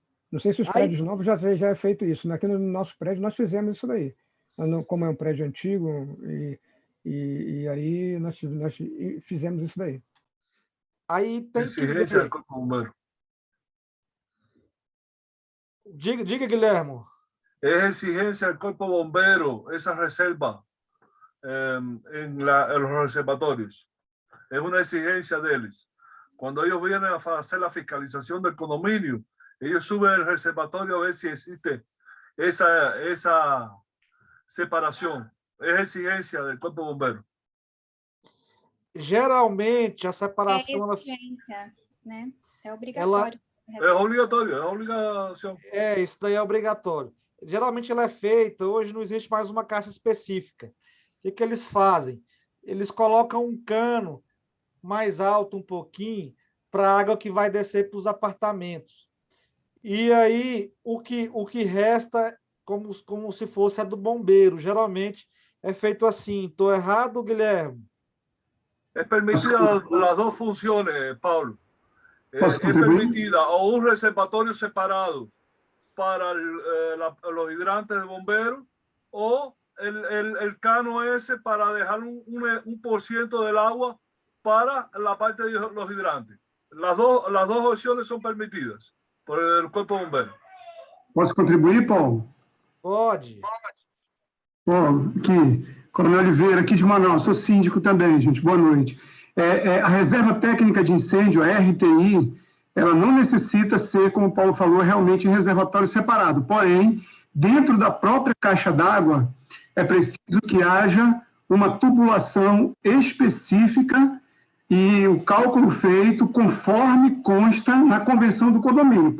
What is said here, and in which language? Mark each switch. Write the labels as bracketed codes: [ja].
[pt] Não sei se os prédios novos já é feito isso. Aqui no nosso prédio nós fizemos isso daí. Como é um prédio antigo, e aí nós fizemos isso daí. Aí tem exigência do Corpo de Bombeiros. Diga, Guilhermo. [es] Es exigencia del Cuerpo de Bomberos esa reserva en los reservatorios. Es una exigencia de ellos. Cuando ellos vienen a hacer la fiscalización del condominio, ellos suben el reservatorio a ver si existe esa separación. Es exigencia del Cuerpo de Bomberos. [pt] Geralmente, a separação... É exigência, né? É obrigatório. É obrigatório, é obrigação. Isso daí é obrigatório. Geralmente ela é feita, hoje não existe mais uma caixa específica. O que eles fazem? Eles colocam um cano mais alto um pouquinho para a água que vai descer para os apartamentos. E aí, o que resta como se fosse a do bombeiro. Geralmente é feito assim. Estou errado, Guilherme? [es] Es permitida las dos funciones, Paulo. Es permitida o un reservatorio separado para los hidrantes de bomberos o el cano ese para dejar un % del agua para la parte de los hidrantes. Las dos opciones son permitidas por el Cuerpo de Bomberos. [pt] Posso contribuir, Paulo? Pode. Paulo, aqui, Coronel Oliveira, aqui de Manaus, sou síndico também, gente, boa noite. A Reserva Técnica de Incêndio, a RTI, ela não necessita ser, como o Paulo falou, realmente em reservatório separado. Porém, dentro da própria caixa d'água, é preciso que haja uma tubulação específica e o cálculo feito conforme consta na convenção do condomínio.